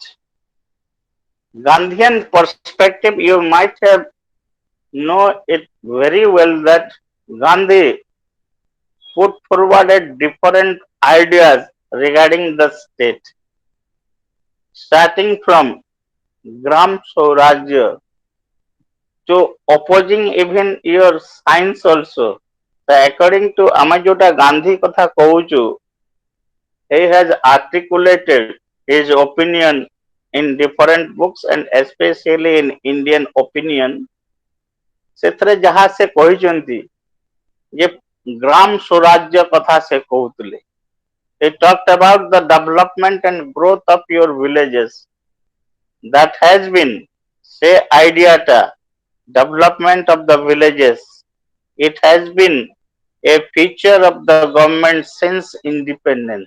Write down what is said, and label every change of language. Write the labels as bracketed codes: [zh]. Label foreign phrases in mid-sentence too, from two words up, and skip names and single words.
[en] Gandhian perspective, you might have know it very well that Gandhi put forward a different ideas regarding the state, starting from Gram Swarajya to opposing even your science also. So according to [or] ଆମେ ଯୋଉଟା ଗାନ୍ଧୀ କଥା କହୁଛୁ, [en] he has articulated his opinion in different books and especially in Indian opinion. [or] ସେଥିରେ ଯାହା ସେ କହିଛନ୍ତି ଯେ ଗ୍ରାମ ସ୍ୱରାଜ୍ୟ କଥା ସେ କହୁଥିଲେ. [en] He talked about the development and growth of your villages. That has been, say idea ta, development of the villages. It has been a feature of the government since independence.